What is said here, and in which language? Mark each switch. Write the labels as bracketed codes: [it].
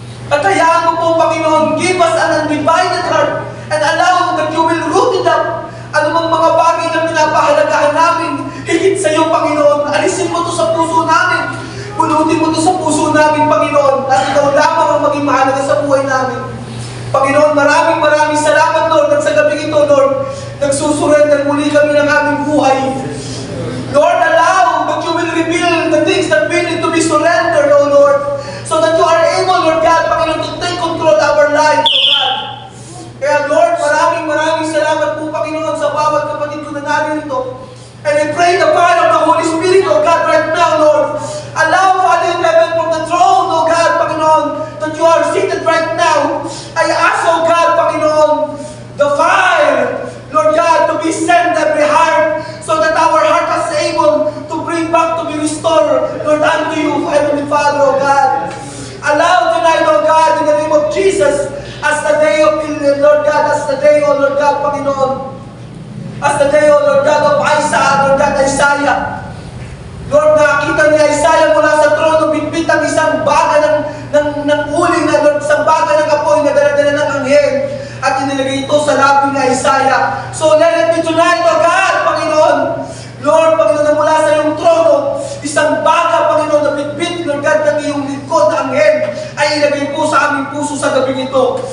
[tl] At hayaan mo po, [en] Panginoon, give us an undivided heart and allow that you will root it up. [tl] Anumang mga bagay na pinapahalagahan namin, higit sa iyo, Panginoon. Alisin mo to sa puso namin. Pulutin mo to sa puso namin, Panginoon. At ikaw lamang ang maging mahalaga sa buhay namin. Panginoon, maraming salamat, Lord. At sa gabi ito, Lord, nagsusurrender muli kami ng aming buhay. [en] Lord, allow that you will reveal the things that we need to be surrendered, O Lord. So that you are able, Lord God, Panginoon, to take control of our lives, O God. [tl] Kaya, Lord, maraming salamat po, Panginoon, sa bawat kapatid ko na narito. [en] And I pray the power of the Holy Spirit, O God, right now, Lord. Allow, Father in heaven, from the throne, O God, Panginoon, that you are seated right now. I ask, O God, Panginoon, the fire, Lord God, to be sent every heart, so that our heart is able to bring back, to be restored, Lord, unto you, Heavenly Father, O God. Allow tonight, O God, in the name of Jesus, as the day of, Lord God, as the day, O Lord God, Panginoon, as the day, O Lord God, of Isaiah. [tl] Lord, nakita ni Isaiah mula sa trono, bitbit ang isang baga ng uling na, Lord, isang baga ng apoy na dala-dala ng anghel at inilagay ito sa labi ni Isaiah. [en] So let it be tonight, O God, [tl] Panginoon. Lord, Panginoon, na mula sa iyong trono, isang baga, Panginoon, na bitbit, Lord God, ng iyong lingkod na anghel ay ilagay po sa aming puso sa gabi ito.